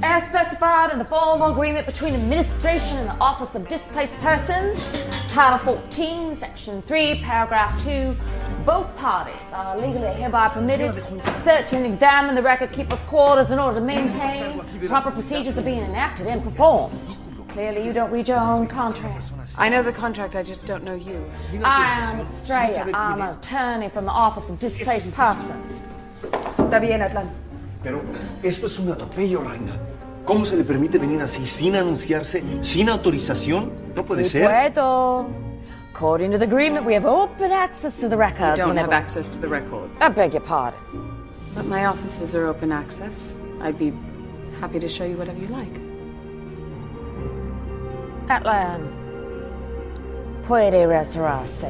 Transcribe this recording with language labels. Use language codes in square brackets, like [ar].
[en] As specified in the formal agreement between administration and the Office of Displaced Persons, Title 14, Section 3, Paragraph 2, both parties are legally hereby permitted to search and examine the record-keeper's quarters in order to maintain proper procedures are being enacted and performed. Clearly, you don't read your own contract. I know the contract, I just don't know you. I am Estrella. I'm an attorney from the Office of Displaced Persons. [es] Está bien, Atlan. Pero esto es un atropello, Reina. ¿Cómo se le permite venir así sin anunciarse, sin autorización? No puede ser. Puedo. [en] According to the agreement, we have open access to the records. Don't have whenever- access to the record. I beg your pardon. But my offices are open access. I'd be happy to show you whatever you like. [es] Atlan, puede retirarse.